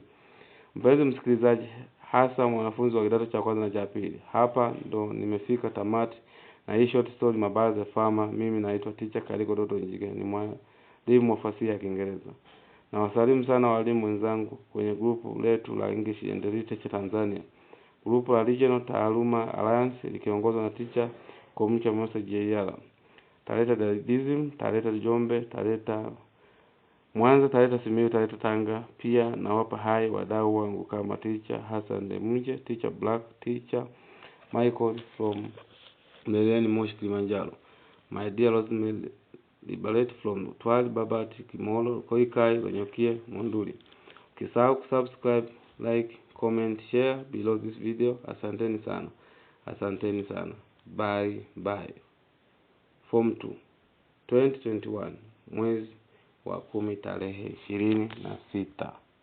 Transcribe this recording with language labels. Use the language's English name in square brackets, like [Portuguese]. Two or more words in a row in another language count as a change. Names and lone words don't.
[Swahili] Mpenzi msikilizaji, hasa mwanafunzi wa kidato cha kwanza na cha pili, hapa ndo nimefika tamati na hii [English] short story [Swahili] Mabala The Farmer. Mimi naitwa teacher Kaligo Dotto Njige, ni mwalimu wa fasihi ya Kiingereza. Na wasalimu sana walimu wenzangu kwenye grupu letu la English and Literature Tanzania. Grupu la Regional Taaluma Alliance likiongozwa na teacher Komcha Mose JR. Taleta Didism, Taleta Jombe, Taleta Mwanza, Taleta Simiyu, Taleta Tanga. Pia nawapa hai wadau wangu kama teacher Hassan Demunje, teacher Black, teacher Michael from Mbeleni Moshi Kilimanjaro. [English] My dear Rosemary Liberate from Twali Babati Kimolo Koikai Wanyokie Monduli. [Swahili] Ukisahau kusubscribe, [English] like, comment, share below this video. [Swahili] Asanteni sana. Asanteni sana. Bye. Form 2 2021 mwezi wa 10 tarehe 26.